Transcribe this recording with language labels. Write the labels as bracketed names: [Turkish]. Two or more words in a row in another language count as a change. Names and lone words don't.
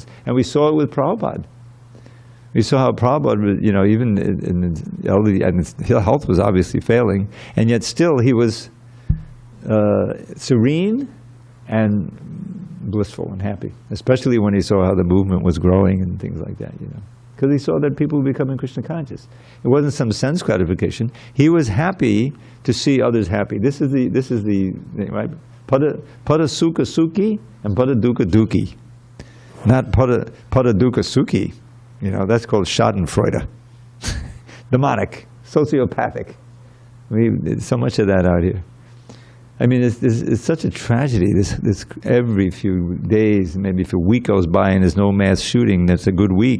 [English] And we saw it with Prabhupada. We saw how Prabhupada, you know, even in elderly, and his health was obviously failing, and yet still he was serene and blissful and happy. Especially when he saw how the movement was growing and things like that, you know. Because he saw that people were becoming Krishna conscious. It wasn't some sense gratification. He was happy to see others happy. This is the right? [Sanskrit] Pada sukha sukhi and pada dukkha dukhi. Not pada dukkha sukhi. [English] You know, that's called schadenfreude. Demonic, sociopathic. There's so much of that out here. I mean, it's such a tragedy. This every few days, maybe if a week goes by and there's no mass shooting, that's a good week.